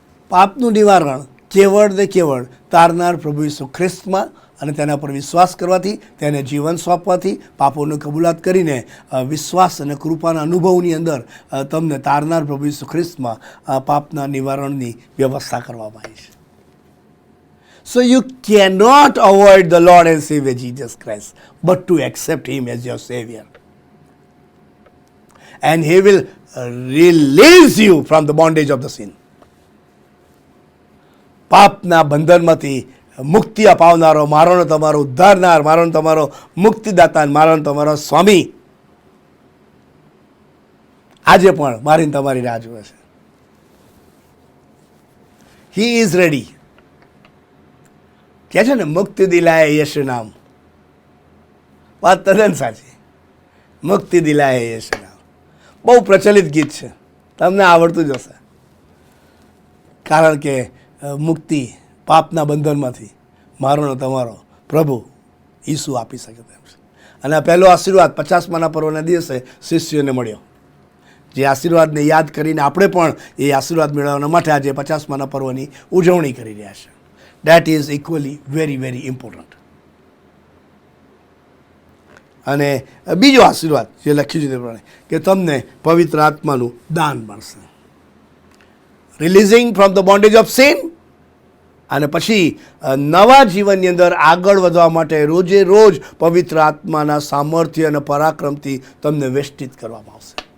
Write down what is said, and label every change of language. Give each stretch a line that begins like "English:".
Gujarati: પાપનું નિવારણ કેવળ ને કેવળ તારનાર પ્રભુ ઈસુ ખ્રિસ્તમાં અને તેના પર વિશ્વાસ કરવાથી, તેને જીવન સોંપવાથી, પાપોની કબૂલાત કરીને વિશ્વાસ અને કૃપાના અનુભવની અંદર તમને તારનાર પ્રભુ ઈસુ ખ્રિસ્તમાં પાપના નિવારણની વ્યવસ્થા કરવામાં આવી છે.
English: So you cannot avoid the Lord and Savior Jesus Christ, but to accept Him as your Savior. And He will release you from the bondage of the sin.
Gujarati: પાપના બંધનમાંથી મુક્તિ અપાવનારો, મારોનો તમારો ઉદ્ધારનાર, મારોનો તમારો મુક્તિદાતા, મારોનો તમારો સ્વામી આજે પણ મારીને તમારી રાહ જુએ છે.
English: He is ready.
Gujarati: કહે છે ને, મુક્તિ દિલાય યશુ નામ. વાત તદ્દન સાચી. મુક્તિ દિલાય યશુ નામ બહુ પ્રચલિત ગીત છે, તમને આવડતું જ હશે. કારણ કે મુક્તિ પાપના બંધનમાંથી મારોનો તમારો પ્રભુ ઈસુ આપી શકે તેમ છે. અને આ પહેલો આશીર્વાદ 50માના પર્વના દિવસે શિષ્યોને મળ્યો. જે આશીર્વાદને યાદ કરીને આપણે પણ એ આશીર્વાદ મેળવવા માટે આજે 50માના પર્વની ઉજવણી કરી રહ્યા છે.
English: That is equally very, very important.
Gujarati: અને બીજો આશીર્વાદ જે લખ્યું છે તે પ્રમાણે કે તમને પવિત્ર આત્માનું દાન મળશે.
English: Releasing from the bondage of sin.
Gujarati: અને પછી નવા જીવનની અંદર આગળ વધવા માટે રોજે રોજ પવિત્ર આત્માના સામર્થ્ય અને પરાક્રમથી તમને વેષ્ટિત કરવામાં આવશે.